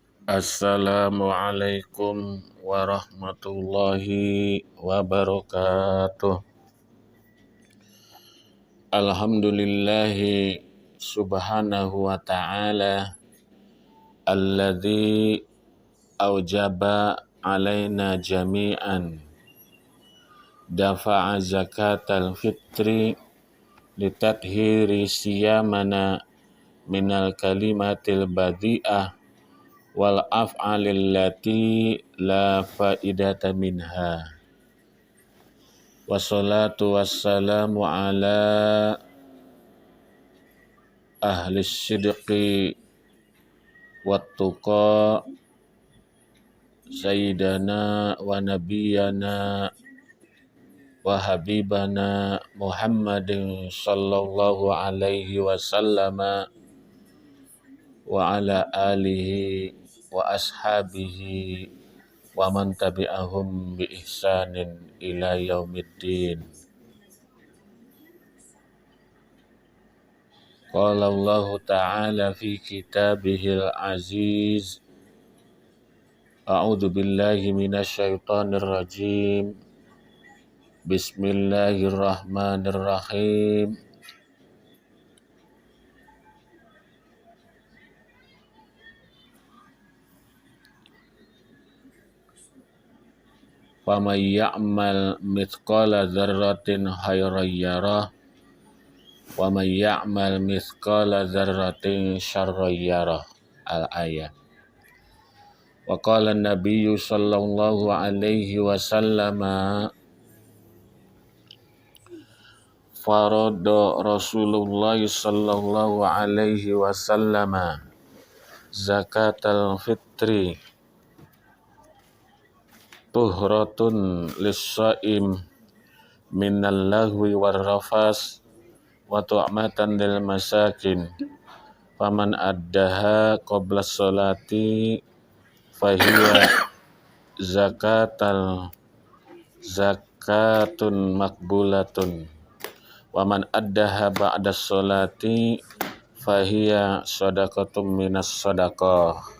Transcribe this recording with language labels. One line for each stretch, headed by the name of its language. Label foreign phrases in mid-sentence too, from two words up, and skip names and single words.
Arabic: السلام عليكم ورحمة الله وبركاته. الحمد لله سبحانه وتعالى الذي أوجب علينا جميعا دفع زكاة الفطر لتطهير صيامنا من الكلمات البذيئة والأفعال التي لا فائدة منها. والصلاة والسلام على أهل الصدق والتقى سيدنا ونبينا وحبيبنا محمد صلى الله عليه وسلم وعلى آله وأصحابه ومن تبعهم بإحسان إلى يوم الدين. قال الله تعالى في كتابه العزيز أعوذ بالله من الشيطان الرجيم. بسم الله الرحمن الرحيم. فمن يعمل مثقال ذرة خيرا يره ومن يعمل مثقال ذرة شرا يره. الآية وقال النبي صلى الله عليه وسلم فرض رسول الله صلى الله عليه وسلم زكاة الفطر طهرة للصائم من اللغو والرفث وطعمة للمساكين فمن أداها قبل الصلاة فهي زكاة مقبولة ومن أداها بعد الصلاة فهي صدقة من الصدقات.